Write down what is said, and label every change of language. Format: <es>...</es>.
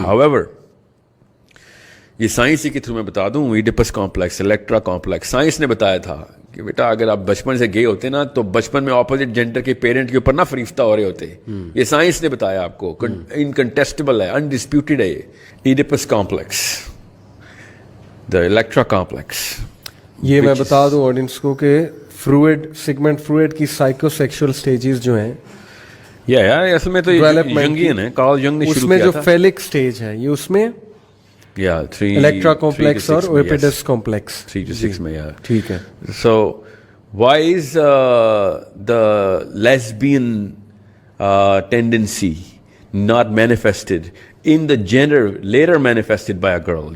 <ur>However, یہ science کے through میں بتا دوں, Oedipus complex, Electra complex, science نے بتایا تھا کہ بیٹا اگر آپ بچپن سے گئے ہوتے نا تو بچپن میں اپوزٹ جینڈر کے پیرنٹ کے اوپر نہ فریفتہ ہو رہے ہوتے. یہ سائنس نے بتایا آپ کو, انکنٹیسٹیبل ہے, انڈسپیوٹیڈ ہے. ایڈیپس کمپلیکس, دا الیکٹرا کمپلیکس. یہ میں بتا دوں آڈینس کو کہ سیگمنٹ فروئڈ کی سائیکو سیکشل سٹیجز جو ہیں, اصل میں تو جنگین ہے, کارل جنگ نے شروع کیا تھا. اس میں جو فیلک سٹیج ہے یہ اس میں الیکٹرا کمپلیکس اور اویپیڈس کمپلیکس 3 to 6 میں. ٹھیک ہے.</ur> <en>So why is the lesbian tendency not manifested in the gender later manifested by a girl?</en>